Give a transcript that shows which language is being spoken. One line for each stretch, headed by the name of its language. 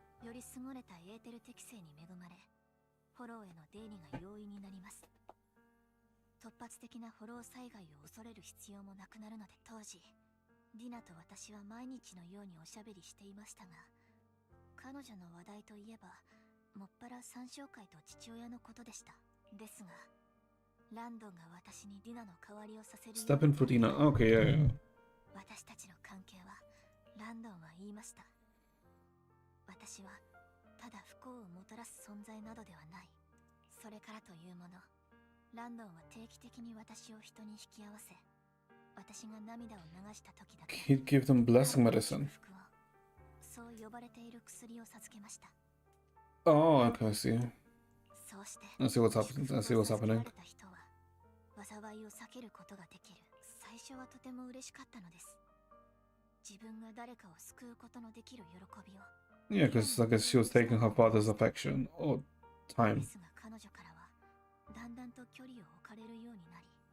Japanese: より優れたエーテル適性に恵まれ、フォローへの出入りが容易になります。突発的なフォロー災害を恐れる必要もなくなるので、当時ディナと私は毎日のようにおしゃべりしていましたが、彼女の話題といえばもっぱら参照会と父親のことでした。ですが、ランドンが私にディナの代わりをさせるよう
English: Step in for Dina. Okay, yeah, yeah.
Japanese: 私たちの関係は、ランドンは言いました。私はただ不幸をもたらす存在などではない。それからというもの、ランドンは定期的に私を人に引き合わせ、私が涙を流した時だけ
English: He'd give them blessing medicine.
Japanese: そう呼ばれている薬を授けました。
English: Oh, okay, I see.
Japanese: そうして
English: I see what's happening. I see what's happening.
Japanese: 人は災いを避けることができる。最初はとても嬉しかったのです。自分が誰かを救うことのできる喜びを。
English: Yeah, because I guess she was taking her father's affection or time.
Japanese: ですが彼女からはだんだんと距離を置かれるようになり。